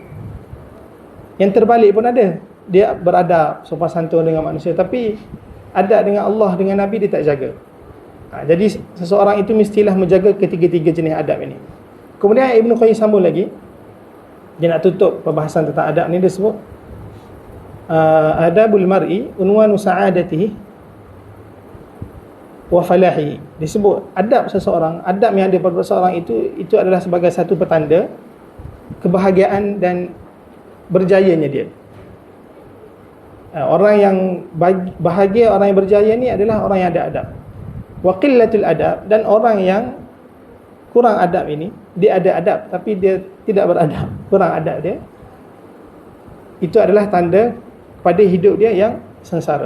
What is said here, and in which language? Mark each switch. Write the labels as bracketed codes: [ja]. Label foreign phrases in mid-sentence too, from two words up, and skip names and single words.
[ms] Yang terbalik pun ada. Dia beradab, sopan santun dengan manusia, tapi adab dengan Allah, dengan Nabi dia tak jaga. Jadi seseorang itu mestilah menjaga ketiga-tiga jenis adab ini. Kemudian Ibn Qayyim sambung lagi. Dia nak tutup perbahasan tentang adab ni, dia sebut [ar] أدب المرء عنوان سعادته وفلاحه. [ms] Disebut adab seseorang, adab yang ada pada seseorang itu adalah sebagai satu petanda kebahagiaan dan berjayanya dia. Orang yang bahagia, orang yang berjaya ni adalah orang yang ada adab. [ar] وقلة الأدب, [ms] dan orang yang kurang adab ini, dia ada adab tapi dia tidak beradab, kurang adab dia, itu adalah tanda pada hidup dia yang sengsara.